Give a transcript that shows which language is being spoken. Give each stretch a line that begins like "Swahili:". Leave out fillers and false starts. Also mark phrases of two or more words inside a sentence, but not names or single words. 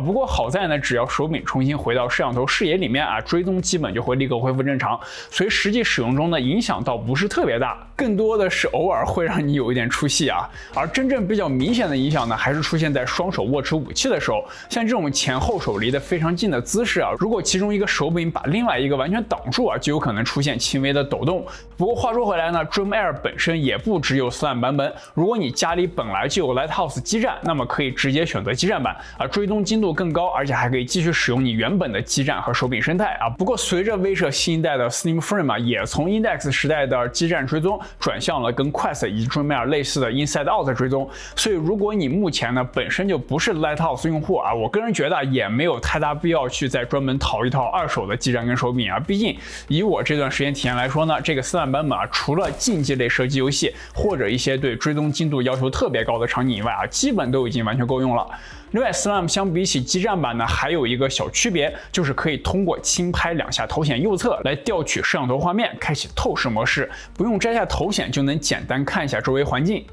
Chinese: 不過好在呢，只要手柄重新回到攝像頭視野裡面追蹤基本就會立刻恢復正常，所以實際使用中呢影響倒不是特別大，更多的是偶爾會讓你有一點出戲啊。而真正比較明顯的影響呢，還是出現在雙手握持武器的時候，像這種前後手離得非常近的姿勢如果其中一個手柄把另外一個完全擋住就有可能出現輕微的抖動。不過話說回來呢 ，Dream Air 本身也不只有 Slim 版本，如果你家裡本來就有 Lighthouse 基站，那麼可以直接選擇基站版追蹤精度更高，而且還可以繼續使用你原本的基站和手柄生態不過隨着威社新一代的 Slim Frame 也從 Index 時代的基站追蹤轉向了跟 Quest 以及 Dream Air 類似的
English: Inside Out
Chinese: 追蹤，所以如果你目前呢本身就不是 Lighthouse 用戶我個人覺得也沒有太大必要去再專門淘一套二手的基站跟手柄畢竟以我這段時間體驗來說呢，這個Slim版本除了競技類射擊遊戲或者一些對追蹤精度要求特別高的場景以外基本都已經完全夠用了。另外 Slim 相比起基站版呢，還有一個小區別，就是可以通過輕拍2下頭顯右側來調取攝像頭畫面，開啟透視模式，不用摘下頭顯就能簡單看一下周圍環境。